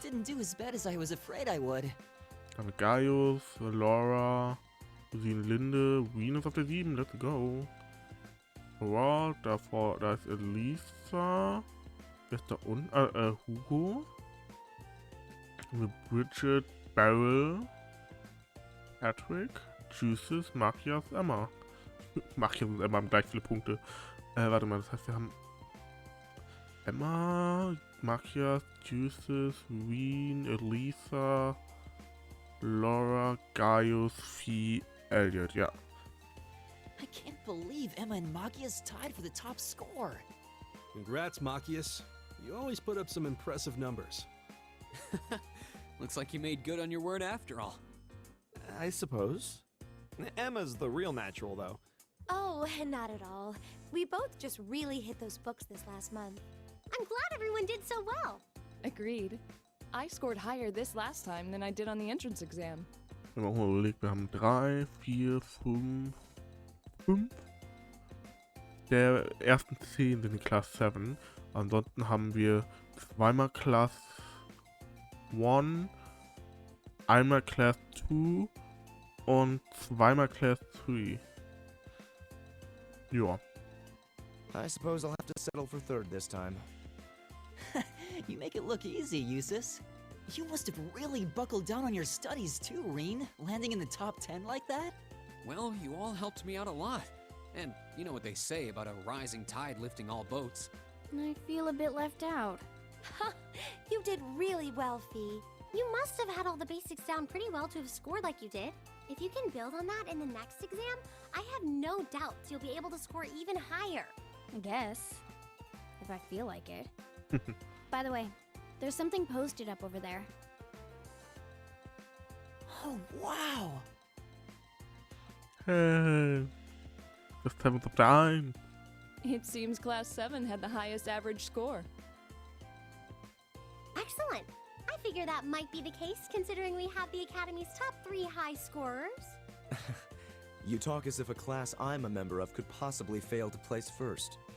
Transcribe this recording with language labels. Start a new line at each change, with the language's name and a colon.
English: Didn't do as bad as I was afraid I would.
German: Dann Gaius, Laura, Cousine Linde, Wien ist auf der 7,
English: let's go.
German: Wow, da ist Elisa. Wer ist da unten? Hugo. Bridget, Beryl, Patrick, Juices, Machias, Emma. Machias und Emma haben gleich viele Punkte. Warte mal, das heißt, wir haben Emma, Machias, Juices, Wien, Elisa, Laura, Gaius, Fee, Elliot, ja.
English: I can't believe Emma and Machias tied for the top score. Congrats, Machias. You always put up some impressive numbers. Looks like you made good on your word after all. I suppose. Emma's the real natural, though. Oh, not at all. We both just really hit those books this last month. I'm glad everyone did so well. Agreed. I scored higher this last time than I did on the entrance exam.
German: Wir haben auch mal überlegt, wir haben 3, 4, 5. Der ersten 10 sind die Class 7. Ansonsten haben wir zweimal Class 1, einmal Class 2 und zweimal Class 3. Ja.
English: I suppose I'll have to settle for third this time. You make it look easy, Eustace. You must have really buckled down on your studies too, Reen, landing in the top 10 like that? Well, you all helped me out a lot. And you know what they say about a rising tide lifting all boats. I feel a bit left out. You did really well, Fee. You must have had all the basics down pretty well to have scored like you did. If you can build on that in the next exam, I have no doubts you'll be able to score even higher. I guess. If I feel like it. By the way, there's something posted up over there. Oh, wow!
German: Hey, das teilen wir uns auf der ein.
English: It seems Class 7 had the highest average score. Excellent. I figure that might be the case considering we have the Academy's top 3 high scorers. You talk as if a class I'm a member of could possibly fail to place first.